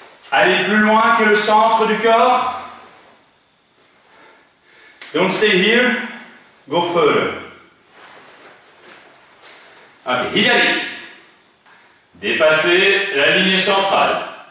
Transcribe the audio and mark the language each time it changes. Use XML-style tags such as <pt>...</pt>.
<fr>Allez plus loin que le centre du corps.</fr> <en>Don't stay here, go further.</en> <ja>Ok, hidari.</ja> <fr>Dépassez la ligne centrale.</fr>